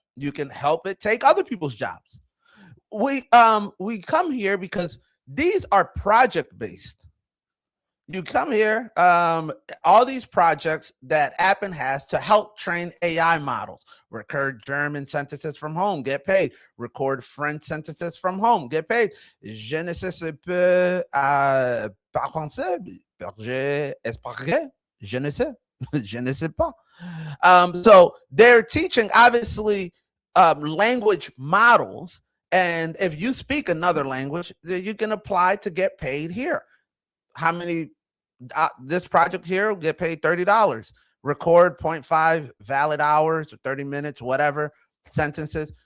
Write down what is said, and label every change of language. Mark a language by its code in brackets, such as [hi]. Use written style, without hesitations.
[en] You can help it take other people's jobs. We come here because these are project based. You come here, all these projects that Appen has to help train AI models. Record German sentences from home, get paid. Record French sentences from home, get paid. [fr] Je ne sais pas pas français, j'espère, je ne sais, je ne sais pas. [en] So they're teaching, obviously, language models. And if you speak another language, you can apply to get paid here. How many? This project here will get paid $30. Record 0.5 valid hours or 30 minutes, whatever, sentences.